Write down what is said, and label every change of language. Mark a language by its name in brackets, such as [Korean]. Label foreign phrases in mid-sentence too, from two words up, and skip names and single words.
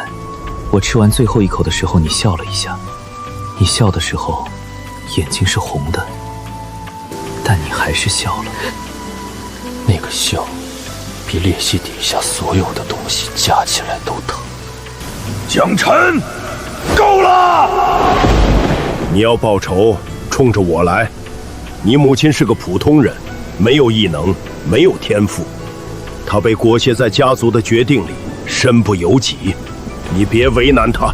[Chinese] 我吃完最後一口的時候，你笑了一下。你笑的時候，眼睛是紅的，但你還是笑了。那個笑，比裂隙底下所有的東西加起來都疼。江辰，夠了！你要報仇，衝着我來。你母親是個普通人，沒有異能，沒有天賦。他被裹挾在家族的決定裡，身不由己。你別為難他。